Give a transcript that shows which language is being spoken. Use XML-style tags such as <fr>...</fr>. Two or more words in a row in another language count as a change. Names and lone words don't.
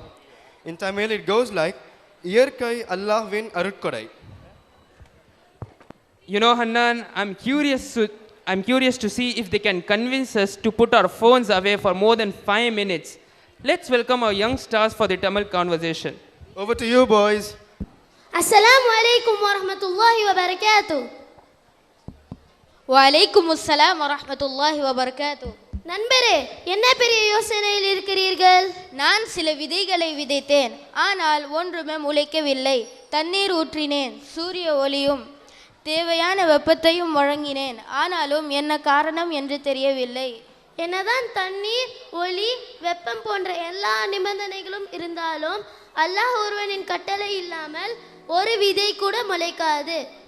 <en>In Tamil it goes like,</en> <ta>இயற்கை அல்லாஹ்வின் அருட்கொடை.</ta> <en>You know, Hannan, I'm curious to see if they can convince us to put our phones away for more than 5 minutes. Let's welcome our young stars for the Tamil conversation. Over to you, boys.</en> <ar>السلام عليكم ورحمة الله وبركاته. وعليكم السلام ورحمة الله وبركاته.</ar> <ta>நண்பரே, என்ன பெரிய யோசனையில் இருக்கிறீர்கள்? நான் சில விதைகளை விதைத்தேன், ஆனால் ஒன்றுமே முளைக்கவில்லை. தண்ணீர் ஊற்றினேன், சூரிய ஒளியும் தேவையான வெப்பத்தையும் வழங்கினேன், ஆனாலும் என்ன காரணம் என்று தெரியவில்லை. என்னதான் தண்ணீர், ஒளி, வெப்பம் போன்ற எல்லா நிபந்தனைகளும் இருந்தாலும் அல்லாஹ் ஒருவனின் கட்டளை இல்லாமல் ஒரு விதை கூட முளைக்காது.</ta>